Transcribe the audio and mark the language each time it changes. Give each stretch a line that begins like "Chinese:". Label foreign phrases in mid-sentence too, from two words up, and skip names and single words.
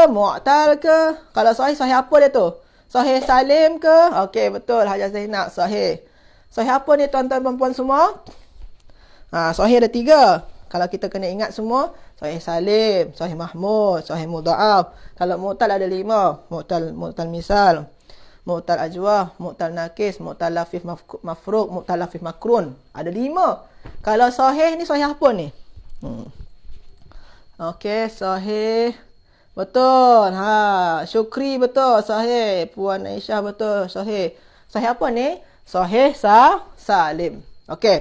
Malay: Mu'tal ke? Kalau sahih, sahih apa dia tu?
Arabic: صحيح سالم
Malay: ke? Okey, betul. Hajar Zainab, sahih. Sahih apa ni tuan-tuan dan puan semua? Sahih ada 3. Kalau kita kena ingat semua,
Arabic: صحيح سالم، صحيح مهموز، صحيح مضعف.
Malay: Kalau mu'tal ada 5.
Arabic: معتل مثال، معتل أجوف، معتل ناقص، معتل لفيف مفروق، معتل لفيف مقرون.
Malay: Ada 5. Kalau sahih ni sahih apa ni? Okey, sahih. Betul. Syukri betul, sahih. Puan Aisyah betul, sahih. Sahih apa ni?
Arabic: صحيح سالم.
Malay: Okey.